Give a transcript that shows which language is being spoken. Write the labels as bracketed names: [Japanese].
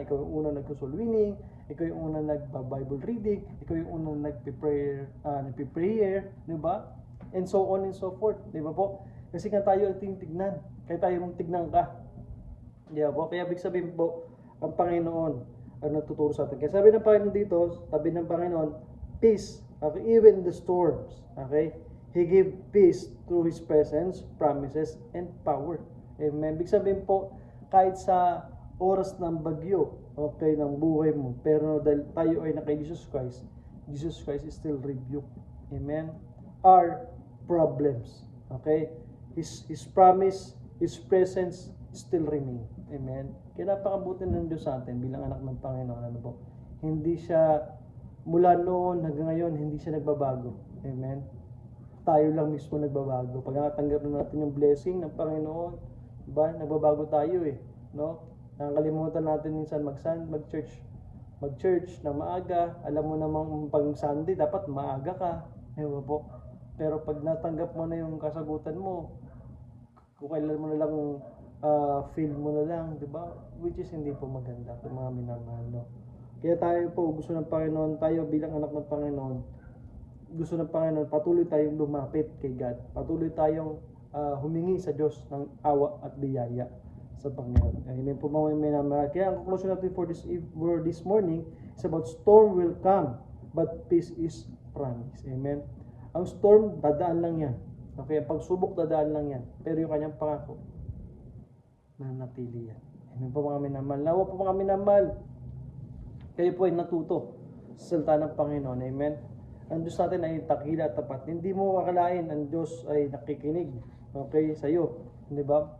[Filipino] Ikaw yung unang nagso-soul winning, ikaw yung unang nagba-Bible reading, ikaw yung unang nagpe-prayer, di ba? [English] And so on and so forth, [Filipino] di ba po? Kasi nga tayo ang tinitignan, kaya tayo mong tignan ka. Di ba po? Kaya ibig sabihin po, ang Panginoon ang nagtuturo sa atin. Kaya sabi ng Panginoon dito, sabi ng Panginoon, peace, okay, [English] even the storms, [Filipino] okay? [English] He gave peace through His presence, promises, and power. [Filipino] Amen. Ibig sabihin po, kahit sa oras ng bagyo, okay, ng buhay mo, pero dahil tayo ay naka Jesus Christ is still rebuke. Amen. [English] Our problems, okay? His promise, His presence still remain. Amen. [Filipino] Kaya napakabuti ng Diyos sa atin bilang anak ng Panginoon. Ano po? Hindi siya, mula noon hanggang ngayon, hindi siya nagbabago. Amen. Tayo lang mismo nagbabago. Pag nakatanggap na natin yung blessing ng Panginoon, diba? Nagbabago tayo eh. No? Nakakalimutan natin minsan mag-church na maaga. Alam mo namang pag Sunday, dapat maaga ka. Diba po? Pero pag natanggap mo na yung kasagutan mo, kung kailan mo na lang feel mo na lang, di ba? Which is hindi po maganda kung mga minamahal, no? Kaya tayo po, gusto ng Panginoon, tayo bilang anak ng Panginoon, gusto ng Panginoon, patuloy tayong lumapit kay God. Patuloy tayong humingi sa Diyos ng awa at biyaya sa Panginoon. Amen po mga minamahal. Kaya ang conclusion natin [English] for this morning is about storm will come, but peace is promised. [Filipino] Amen. Ang storm, dadaan lang yan. Okay, ang pagsubok, dadaan lang yan. Pero yung kanyang pangako, nanatili yan. Amen po mga minamahal. Nawa po mga minamahal, kayo po ay natuto sa salita ng Panginoon. Amen. Ang Diyos natin ay takila at tapat. Hindi mo akalain ang Diyos ay nakikinig, okay, sa iyo, di ba?